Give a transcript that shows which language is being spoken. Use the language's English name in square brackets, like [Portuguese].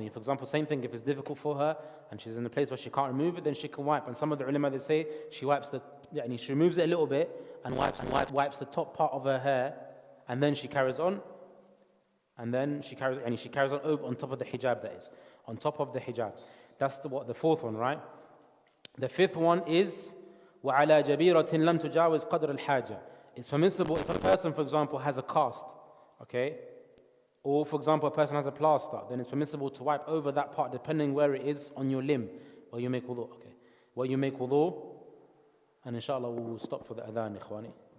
[English] For example, same thing, if it's difficult for her and she's in a place where she can't remove it, then she can wipe. And some of the ulama, they say she wipes she removes it a little bit and wipes the top part of her hair, and then she carries on. And then she carries on over on top of the hijab, that is. On top of the hijab. That's the fourth one, right? The fifth one is [Arabic] وَعَلَى جَبِيرَةٍ لَمْ تُجَاوِزْ قَدْرَ الْحَاجَةِ. [English] It's permissible if a person, for example, has a cast, okay? Or, for example, a person has a plaster, then it's permissible to wipe over that part depending where it is on your limb. Where you make wudu, okay? Where you make wudu, and inshallah we will stop for the adhan, ikhwani.